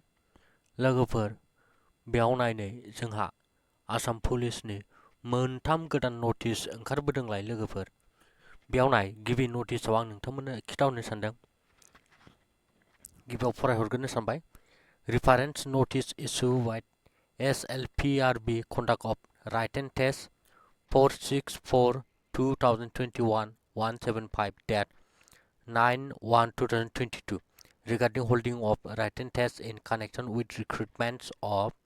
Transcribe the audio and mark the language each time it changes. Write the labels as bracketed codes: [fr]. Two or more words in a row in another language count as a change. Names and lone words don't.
[brx] लोगोफोर बेयाव नायनै जोंहा आसाम पुलिसनि मोनथाम गोदान नटिस ओंखारबोदोंलाय लोगोफोर। बेयाव नाय गिबि नटिसआव आं नोंथांमोननो खिथाहरनो सानदों। गिबियाव फरायहरग्रोनो सानबाय। [en] reference notice issue by SLPRB conduct of written test 464/2021-175 dat 9/1/2022 regarding holding of written tests in connection with recruitments of